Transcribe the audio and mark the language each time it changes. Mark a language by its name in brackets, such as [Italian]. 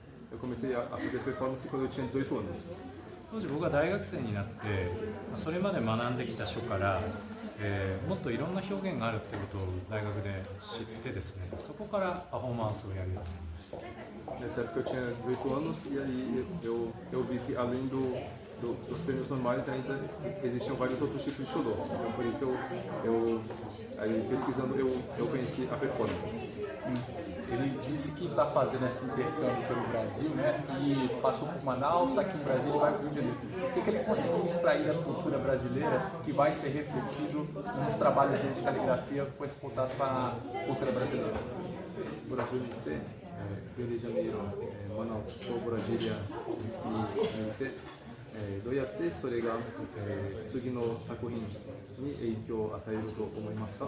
[Portuguese] Eu comecei a fazer performance quando eu tinha 18 anos. [Japanese] 当時僕が大学生になってそれまで学んできた書から、もっといろんな表現があるってことを大学で知ってですね、そこからパフォーマンスをやるようになりました。 [Portuguese] Nessa época eu tinha 18 anos e aí eu vi que além dos prêmios normais ainda existiam vários outros tipos de Shodo. Então por isso aí pesquisando eu conheci a performance. Ele disse que está fazendo esse intercâmbio pelo Brasil, né? E passou por Manaus, está aqui no Brasil e vai para o Rio de Janeiro. O que ele conseguiu extrair da cultura brasileira que vai ser refletido nos trabalhos dele de caligrafia com esse contato com a cultura brasileira? [Japanese] Brasilに来て、Rio de Janeiro、Manausとブラジリアにいて、どうやってそれが、次の作品に影響を与えると思いますか？